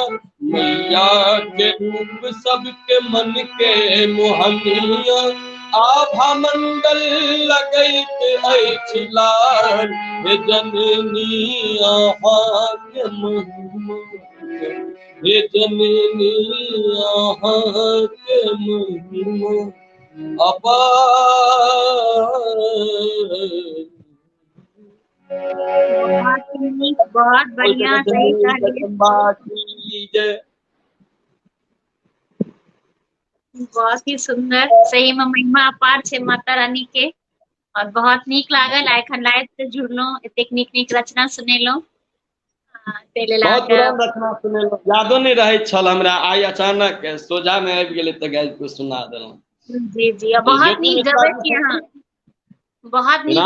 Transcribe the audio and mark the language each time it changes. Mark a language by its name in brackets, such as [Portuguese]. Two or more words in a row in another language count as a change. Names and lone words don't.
[Maithili] मैया के रूप सबके मन के मोहनिया आभा मंडल लगैत अछि लाल हे जननी अहाँ के महिमा हे जननी अहाँ के महिमा अपार बहुत बढ़िया सही कहलिए। बहुत ही सुंदर, सही में महिमा अपार छे माता रानी के। और बहुत नीक लागल आइ खन लाइव से जुड़लो, एतेक नीक नीक रचना सुनेलो। तै लेल बहुत अहाँके पुरान रचना सुनेलहुँ, यादो नहीं रहे छल हमरा, आई अचानक सोझा में आबि गेलै तऽ गाबि के सुना देलहुँ। जी जी, और बहुत ज्योति नीक मिश्रा गबै जी छी अहाँ, छथिन बहुत नीक